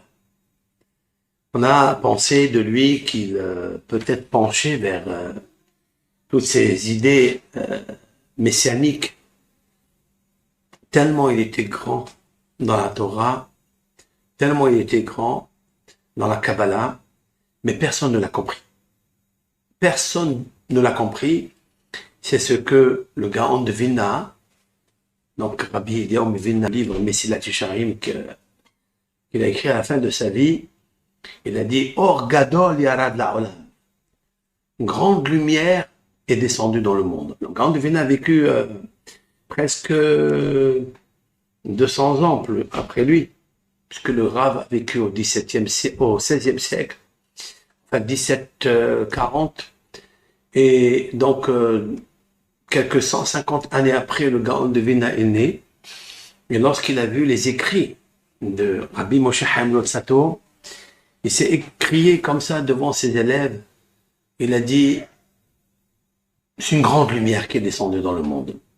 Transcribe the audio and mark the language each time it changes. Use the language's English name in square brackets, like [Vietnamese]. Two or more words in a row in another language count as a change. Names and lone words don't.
[French] On a pensé de lui qu'il peut-être penché vers toutes ces idées messianiques, tellement il était grand dans la Torah, tellement il était grand dans la Kabbalah, mais personne ne l'a compris. Personne ne l'a compris. C'est ce que le Gaon de Vilna, donc Rabbi Eliyahu Vilna, livre Mesilat Yesharim, qu'il a écrit à la fin de sa vie, il a dit « [Hebrew] אור גדול ירד לעולם [French] » une grande lumière est descendue dans le monde. Le Gaon de Vilna a vécu presque 200 ans après lui, puisque le Rav a vécu au XVIe siècle, enfin 1740, et donc quelques 150 années après, le Gaon de Vilna est né, et lorsqu'il a vu les écrits de Rabbi Moshe Chaim Lotsato, il s'est écrié comme ça devant ses élèves, il a dit « C'est une grande lumière qui est descendue dans le monde ».